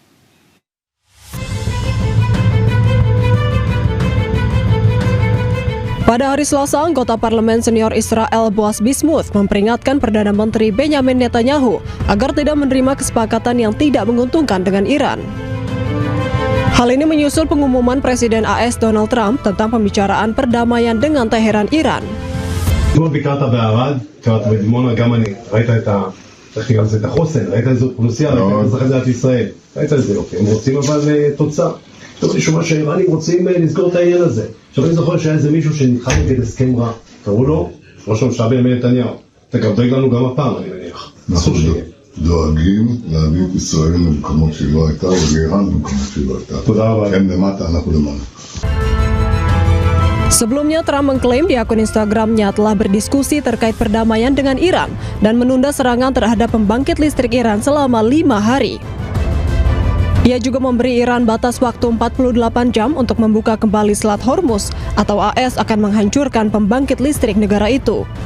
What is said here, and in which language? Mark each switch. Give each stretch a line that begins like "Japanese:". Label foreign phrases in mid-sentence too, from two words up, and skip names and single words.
Indonesian: Pada hari Selasa, anggota parlemen senior Israel Boaz Bismuth memperingatkan Perdana Menteri Benjamin Netanyahu agar tidak menerima kesepakatan yang tidak menguntungkan dengan Iran. Hal ini menyusul pengumuman Presiden AS Donald Trump tentang pembicaraan perdamaian dengan Teheran, Iran.
Hebrew: ביקרת בערד, קראת בדימונה, גם אני. ראית את החוסן, ראית איזו אוכלוסייה, ראית אזרחי מדינת ישראל. ראית את זה, אוקיי. הם רוצים אבל תוצאה. טוב, אני שומע שהאיראנים רוצים לסגור את העניין הזה. עכשיו אני זוכר שהיה איזה מישהו שנלחם נגד הסכם רע. קראו לו ראש הממשלה בנימין נתניהו. אתה גם דואג לנו גם הפעם, אני מניח. אנחנו דואגים להביא את ישראל למקומות שהיא לא הייתה, ולאיראן במקומות שהיא לא הייתה. תודה רבה. הם למטה, אנחנו למעלה.
Indonesian: Sebelumnya, Trump mengklaim di akun Instagramnya telah berdiskusi terkait perdamaian dengan Iran dan menunda serangan terhadap pembangkit listrik Iran selama 5 hari. Ia juga memberi Iran batas waktu 48 jam untuk membuka kembali Selat Hormuz atau AS akan menghancurkan pembangkit listrik negara itu.